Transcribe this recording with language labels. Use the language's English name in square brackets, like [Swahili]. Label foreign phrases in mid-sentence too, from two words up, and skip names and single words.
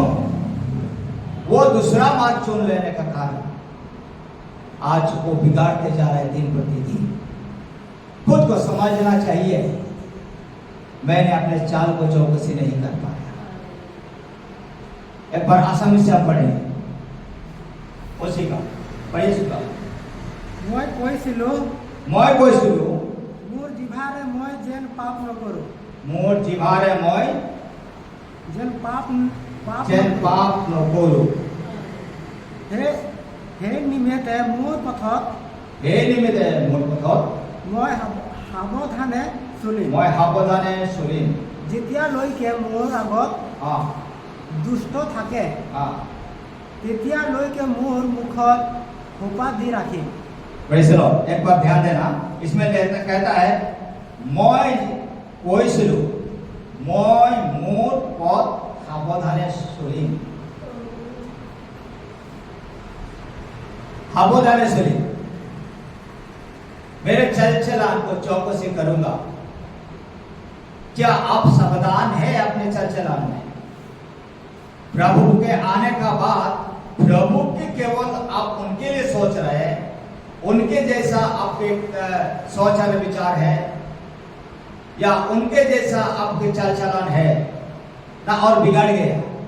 [Hindi] वो दूसरा मार्ग चुन लेने का कारण आज वो बिगाड़ते जा रहे हैं दिन प्रतिदिन। खुद को समझना चाहिए, मैंने अपने चाल को चौकसी नहीं कर पाया। एक बार आसानी से आप पढ़ेंगे उसी का, पढ़िए सुना। [Assamese] মই কৈছিলো মই কৈছিলো মোৰ জিভাৰে মই যেন পাপ নকৰো, মোৰ জিভাৰে মই যেন পাপ নকৰো। হে নিমিত্তে মোৰ পথত মই সাৱধানে চলিম। যেতিয়ালৈকে মোৰ আগত দুষ্ট থাকে তেতিয়ালৈকে মোৰ মুখত সোপা দি ৰাখিম। [Hindi] वैसे लो, एक बार ध्यान देना, इसमें कहता है [Assamese] মই কৈছিলো, মই মোৰ পথ সাৱধানে চলিম। [Hindi] सावधानी से मेरे चलचलान को चौकसी करूंगा। क्या आप सावधान है अपने चलचलान में? प्रभु के आने का बाद प्रभु के केवल आप उनके लिए सोच रहे हैं, उनके जैसा आपके सोच और विचार है, या उनके जैसा आपके चलचलान है ना और बिगड़ गया?